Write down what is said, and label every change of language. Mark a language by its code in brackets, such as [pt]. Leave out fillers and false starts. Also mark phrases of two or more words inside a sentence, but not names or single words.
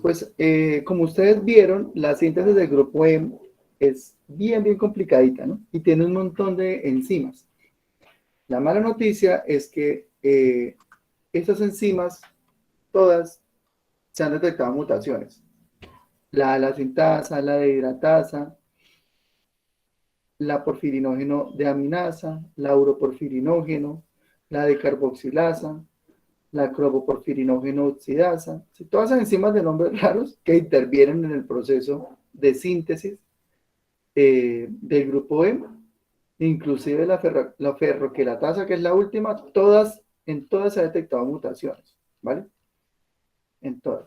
[es] Pues, como ustedes vieron, la síntesis del grupo M es bien complicadita, ¿no? Y tiene un montón de enzimas. La mala noticia es que estas enzimas, todas, se han detectado mutaciones. La alacintasa, la dehidratasa, la porfirinógeno deaminasa, la uroporfirinógeno, la decarboxilasa, la cromoporfirinógeno oxidasa, todas esas enzimas de nombres raros que intervienen en el proceso de síntesis del grupo M, inclusive la ferroquelatasa, que es la última, en todas se han detectado mutaciones, ¿vale? En todas.